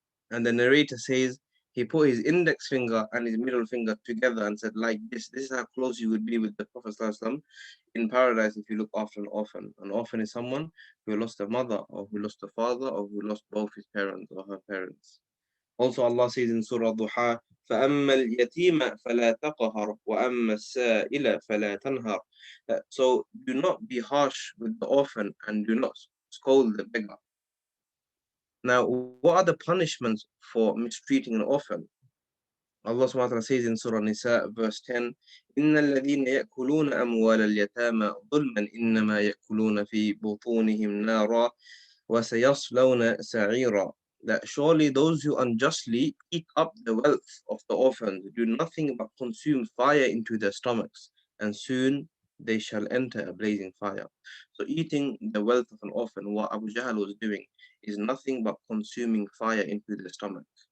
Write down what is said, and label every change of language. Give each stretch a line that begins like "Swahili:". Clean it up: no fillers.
English: And the narrator says, he put his index finger and his middle finger together and said, like this. This is how close you would be with the Prophet ﷺ in paradise if you look after an orphan. An orphan is someone who lost a mother, or who lost a father, or who lost both his parents or her parents.
Arabic: Also, Allah says in Surah Duha, فَأَمَّا الْيَتِيمَ فَلَا تَقْهَرْ وَأَمَّا السَّائِلَ فَلَا تَنْهَرْ.
English: So do not be harsh with the orphan and do not scold the beggar. Now, what are the punishments for mistreating an orphan?
Arabic: Allah subhanahu wa ta'ala says in Surah Nisa, verse 10, إِنَّ الَّذِينَ يَأْكُلُونَ أَمْوَالَ الْيَتَامَى ظُلْمًا إِنَّمَا يَأْكُلُونَ فِي بُطُونِهِمْ نَارًا وَسَيَصْلَوْنَ سَعِيرًا.
English: That surely those who unjustly eat up the wealth of the orphans do nothing but consume fire into their stomachs, and soon they shall enter a blazing fire. So eating the wealth of an orphan, what Abu Jahl was doing, is nothing but consuming fire into their stomach.